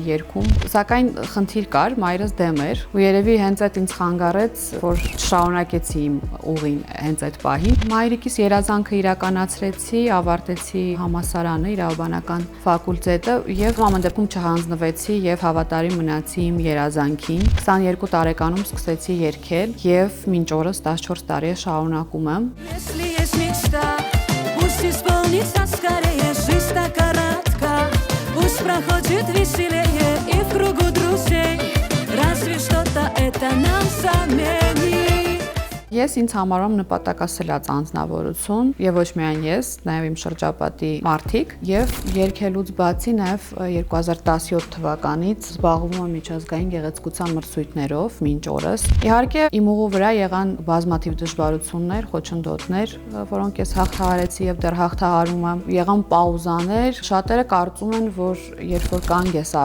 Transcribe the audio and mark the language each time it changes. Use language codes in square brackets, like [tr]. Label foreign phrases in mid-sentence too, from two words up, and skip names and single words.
[hy] երգում, սակայն խնդիր կար, մայրս դեմ էր, ու երևի հենց այդ ինձ խանգարեց, որ շարունակեցի իմ ուղին հենց այդ պահին։ Մայրիկիս երազանքը իրականացրեցի, ավարտեցի համալսարանը, իրավաբանական ֆակուլտետը եւ ամեն դեպքում չհանձնվեցի եւ հավատարիմ մնացի իմ երազանքին։ 22 տարեկանում սկսեցի երգել եւ մինչ օրս 14 տարի է шаруնակում եմ։ [ru] Пусть исполнится скорее, жизнь так коротка. Пусть проходит веселее и в кругу друзей. Разве что-то это нам заменит. [hy] Ես ինձ համարում նպատակասլաց անձնավորություն եւ ոչ միայն ես, նաեւ իմ շրջապատի մարդիկ եւ երգելուց բացի նաեւ 2017 թվականից զբաղվում եմ միջազգային գեղեցկության մրցույթներով մինչ օրս։ Իհարկե իմ ուղու վրա եղան բազմաթիվ դժվարություններ, խոչընդոտներ, որոնք ես հաղթահարեցի եւ դեռ հաղթահարում եմ։ Եղան պաուզաներ, շատերը կարծում են, որ երբ որ կանգ ես